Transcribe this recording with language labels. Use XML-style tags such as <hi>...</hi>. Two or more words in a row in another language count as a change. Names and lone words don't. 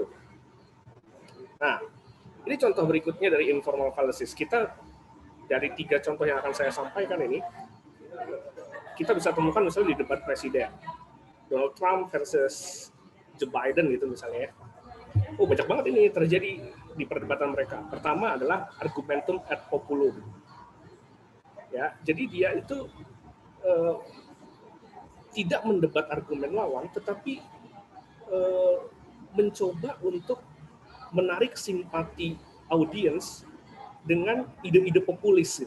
<id>Nah, ini contoh berikutnya dari</id> <en>informal fallacies.</en> <id>Kita dari 3 contoh yang akan saya sampaikan ini, kita bisa temukan misalnya di debat presiden. Donald Trump versus Joe Biden gitu misalnya ya. Oh, banyak banget ini terjadi di perdebatan mereka. Pertama adalah</id> <la>argumentum ad populum.</la> <id>Ya, jadi dia itu tidak mendebat argumen lawan, tetapi mencoba untuk menarik simpati audiens dengan ide-ide populis gitu.</id>